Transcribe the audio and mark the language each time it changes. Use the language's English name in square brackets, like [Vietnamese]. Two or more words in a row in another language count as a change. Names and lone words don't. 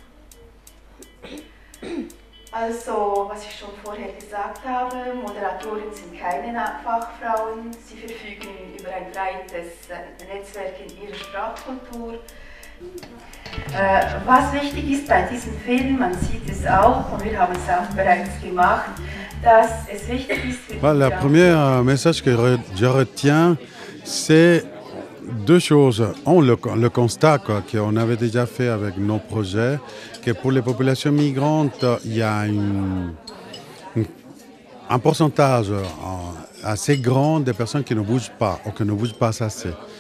[German] Also, was ich schon vorher gesagt habe, Moderatoren sind keine Fachfrauen, sie verfügen über ein breites Netzwerk in ihrer Sprachkultur. Was wichtig ist bei diesem Film, man sieht es auch, und wir haben es auch bereits gemacht, dass es wichtig ist für [French] le premier message que je retiens, c'est deux choses. Le constat qu'on avait déjà fait avec nos projets, que pour les populations migrantes, il y a un pourcentage assez grand de personnes qui ne bougent pas ou qui ne bougent pas assez.